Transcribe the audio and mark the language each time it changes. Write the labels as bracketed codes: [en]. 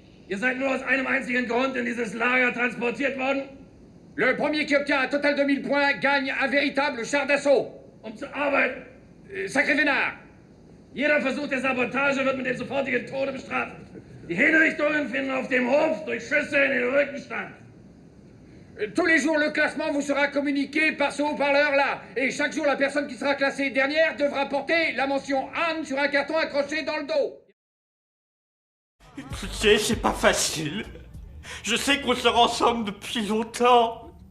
[de] Ihr seid nur aus einem einzigen Grund in dieses Lager transportiert worden? [fr] Le premier qui obtient un total de 1000 points gagne un véritable char d'assaut. [de] Um zu arbeiten. Sacré Vénard. Jeder Versuch der Sabotage wird mit dem sofortigen Tode bestraft. Die Hinrichtungen finden auf dem Hof durch Schüsse in den Rücken statt. [fr] Tous les jours, le classement vous sera communiqué par ce haut-parleur-là. Et chaque jour, la personne qui sera classée dernière devra porter la mention Anne sur un carton accroché dans le dos. Écoutez, c'est pas facile. Je sais qu'on sort ensemble depuis longtemps.